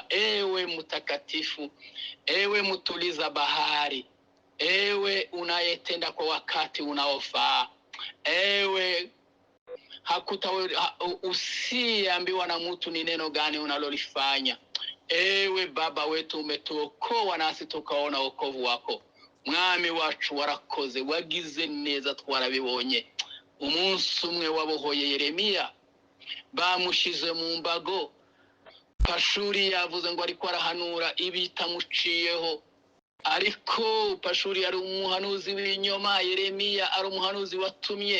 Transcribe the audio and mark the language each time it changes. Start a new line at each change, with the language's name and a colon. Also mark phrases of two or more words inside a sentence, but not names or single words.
Swahili: Ewe mtakatifu, ewe mtuliza bahari, ewe unayetenda kwa wakati unaofaa, ewe usiambiwa na mtu ni neno gani unalolifanya. Ewe Baba wetu, umetuokoa nasi tukaona wokovu wako.
Kinyarwanda: Mwami wacu warakoze, wagize neza, twarabibonye. Umunsi umwe wabohoye Yeremiya, bamushize mu mbago. Pashuri yavuze ngo ariko arahanura ibitamuciyeho, ariko Pashuri yari umuhanuzi w'inyoma, Yeremiya ari umuhanuzi watumye.